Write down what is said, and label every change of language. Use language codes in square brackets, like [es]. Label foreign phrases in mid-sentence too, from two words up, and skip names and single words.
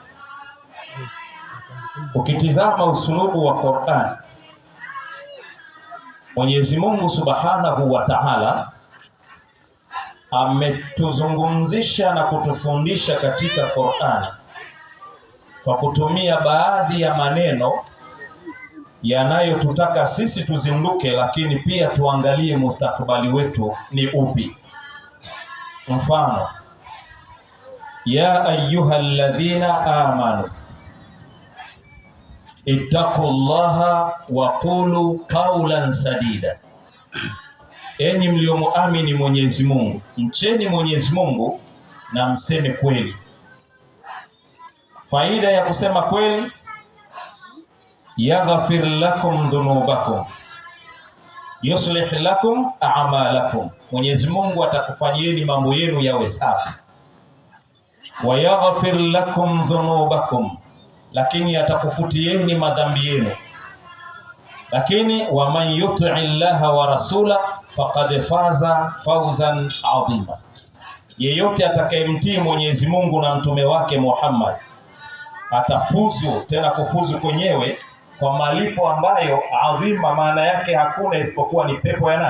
[sw] Ukitizama usulubu wa Qur'an, Mwenyezi Mungu [ar] سبحانه وتعالى [sw] ametuzungumzisha na kutufundisha katika Qur'an kwa kutumia baadhi ya maneno yanayotutaka sisi tuzinduke, lakini pia tuangalie mustakabali wetu ni upi. [ar] Mfano, يا أيها الذين آمنوا اتقوا الله وقولوا قولا سديدا, [sw] enyi mliomuamini Mwenyezi Mungu, mcheni Mwenyezi Mungu na mseme kweli. Faida ya kusema kweli, [ar] يغفر لكم ذنوبكم يصلح لكم أعمالكم, [sw] Mwenyezi Mungu atakufanyieni mambo yenu yawe safi. [ar] ويغفر لكم ذنوبكم, [sw] lakini atakufutieni madhambi yenu. Lakini [ar] ومن يطع الله ورسول فقد فاز فوزا عظيما, [sw] yeyote atakayemtii Mwenyezi Mungu na mtume wake Muhammad atafuzu, tena kufuzu kwenyewe kwa malipo ambayo adhima, maana yake hakuna isipokuwa ni pepo ya nani?